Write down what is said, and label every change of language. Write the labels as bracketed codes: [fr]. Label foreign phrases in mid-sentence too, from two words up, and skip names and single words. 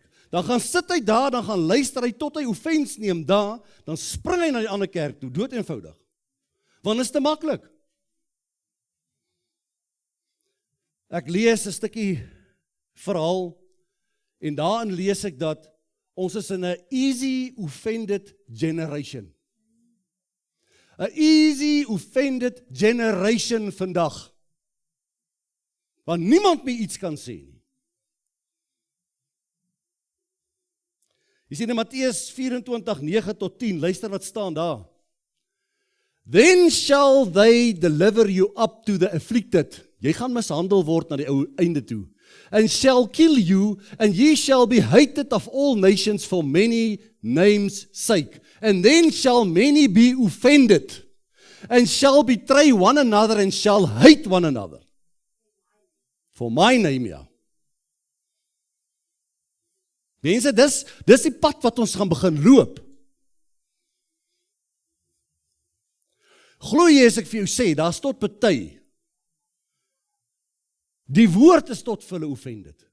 [af] Dan gaan sit hy daar, dan gaan luister hy tot hy offens neem daar, dan spring hy na die ander kerk toe, dood eenvoudig. Want is te maklik. Ek lees 'n stukkie verhaal, en daarin lees ek dat ons is in 'n [en] easy offended generation. [af] 'n [en] easy offended generation [af] vandag. Want niemand meer iets kan sê nie. Jy sien in Matteus 24:9-10, luister wat staan daar. [en] Then shall they deliver you up to the afflicted. [af] Jy gaan mishandel word na die einde toe. [en] And shall kill you, and ye shall be hated of all nations for many names' sake. And then shall many be offended, and shall betray one another, and shall hate one another. For my name, [af] ja. Mense, dis die pad wat ons gaan begin loop. Glo jy as ek vir jou sê, daar's tot party. Die woord is tot vir hulle offended.